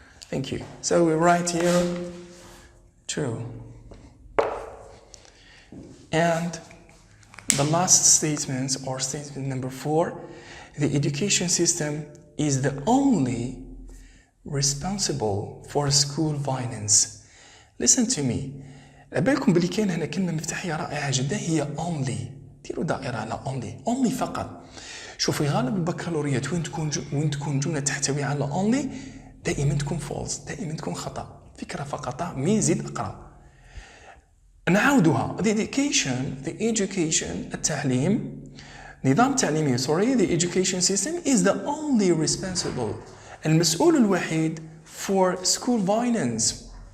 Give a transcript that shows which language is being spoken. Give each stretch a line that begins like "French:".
English: Thank you. So we write here true. And the last statement or statement number 4, the education system is the only responsible for school violence. Listen to me.
Arabic: بالكم بلي كاين هنا كلمة مفتاحية رائعة جدا هي only. ديروا دائرة على only فقط. شوفي غالب البكالوريات وين تكون جملة تحتوي على only دائما تكون false، دائما تكون خطأ. فكرة فقط مي زيد اقرأ. نعاودها.
English: the education
Arabic: التعليم نظام تعليمي
English: the education system is the only responsible
Arabic: المسؤول الوحيد
English: for school violence.